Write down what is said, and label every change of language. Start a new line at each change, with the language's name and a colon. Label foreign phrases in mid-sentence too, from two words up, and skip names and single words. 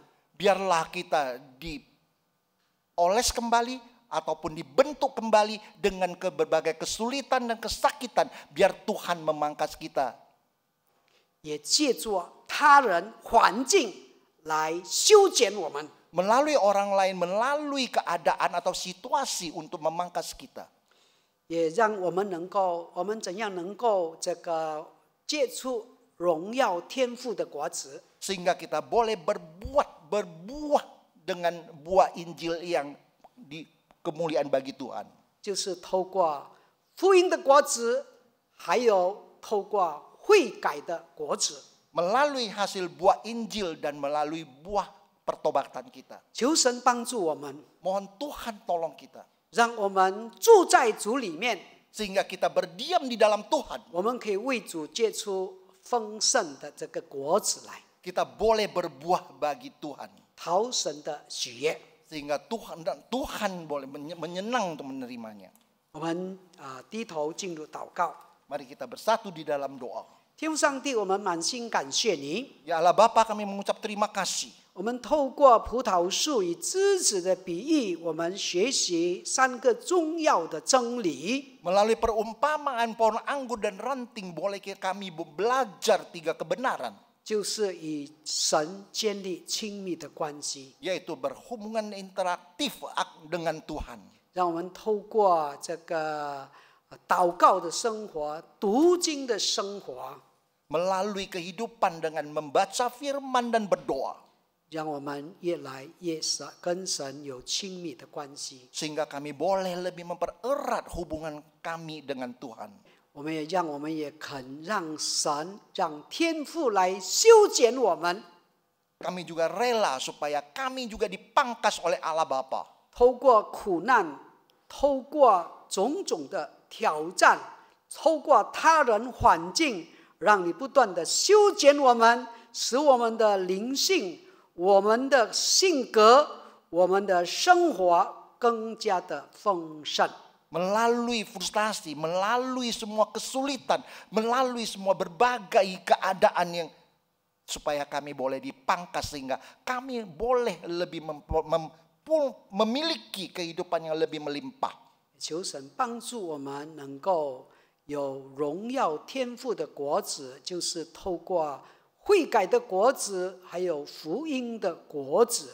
Indonesian: Biarlah kita dioles kembali ataupun dibentuk kembali dengan berbagai kesulitan dan kesakitan. Biar Tuhan memangkas kita.
Chinese: 也借助他人环境来修剪我们。
Indonesian: Melalui orang lain, melalui keadaan atau situasi untuk memangkas kita.
Chinese: 也让我们怎样能够这个结出荣耀天父的果子，
Indonesian: Sehingga kita boleh berbuah dengan buah Injil yang di kemuliaan bagi Tuhan.
Chinese: 就是透过福音的果子，还有透过悔改的果子。
Indonesian: Melalui hasil buah Injil dan melalui buah pertobatan kita.
Chinese: 求神帮助我们，
Indonesian: Mohon Tuhan tolong kita.
Chinese: 让我们住在主里面，
Indonesian: Sehingga kita berdiam di dalam Tuhan.
Chinese: 我们可以为主结出丰盛的这个果子来，
Indonesian: Kita boleh berbuah bagi Tuhan.
Chinese: 讨神的喜悦。
Indonesian: Sehingga Tuhan boleh menyenang untuk menerimanya.
Chinese: 我们低头进入祷告。
Indonesian: Mari kita bersatu di dalam doa.
Chinese: 天父上帝，我们满心感谢你。
Indonesian: Ya Allah Bapa, kami mengucap terima kasih.
Chinese: 我们透过葡萄树与枝子的比喻，我们学习3个重要的真理。
Indonesian: Melalui perumpamaan pohon anggur dan ranting, boleh kami belajar 3 kebenaran.
Chinese: 就是与神建立亲密的关系，
Indonesian: Yaitu berhubungan interaktif dengan Tuhan.
Chinese: 让我们透过这个祷告的生活、读经的生活，
Indonesian: Melalui kehidupan dengan membaca firman dan berdoa.
Chinese: 让我们越来越跟神有亲密的关系。
Indonesian: Sehingga kami boleh lebih mempererat hubungan kami dengan Tuhan.
Chinese: 我们也肯让神、让天父来修剪我们，
Indonesian: kami juga rela supaya kami juga dipangkas oleh Allah Bapa.
Chinese: 透过苦难，透过种种的挑战，透过他人环境，让你不断的修剪我们，使我们的灵性、我们的性格、我们的生活更加的丰盛。
Indonesian: Melalui frustasi, melalui semua kesulitan, melalui semua berbagai keadaan yang supaya kami boleh dipangkas sehingga kami boleh lebih memiliki kehidupan yang lebih melimpah.
Chinese: 求神帮助我们能够有荣耀天赋的果子，就是透过悔改的果子，还有福音的果子。